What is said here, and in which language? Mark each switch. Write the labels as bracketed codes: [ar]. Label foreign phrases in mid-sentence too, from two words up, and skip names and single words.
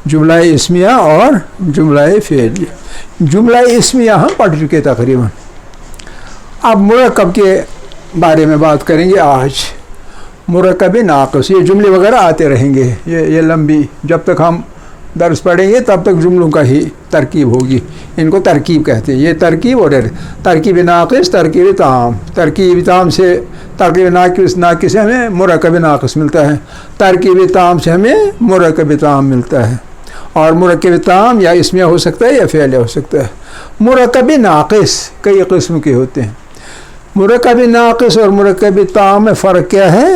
[ur] جملہ اسمیہ اور جملہ فعلیہ. جملہ اسمیہ ہم پڑھ چکے تقریباً. اب مرکب کے بارے میں بات کریں گے آج. مرکب ناقص، یہ جملے وغیرہ آتے رہیں گے، یہ لمبی جب تک ہم درس پڑھیں گے تب تک جملوں کا ہی ترکیب ہوگی. ان کو ترکیب کہتے ہیں. یہ ترکیب اور ترکیب ناقص، ترکیب تام. ترکیب تام سے ترکیب ناقص سے ہمیں مرکب ناقص ملتا ہے، ترکیب تام سے ہمیں مرکب تام ملتا ہے. اور مرکب تام یا اسمیہ ہو سکتا ہے یا فعلیہ ہو سکتا ہے. مرکب ناقص کئی قسم کے ہوتے ہیں. مرکب ناقص اور مرکب تام میں فرق کیا ہے؟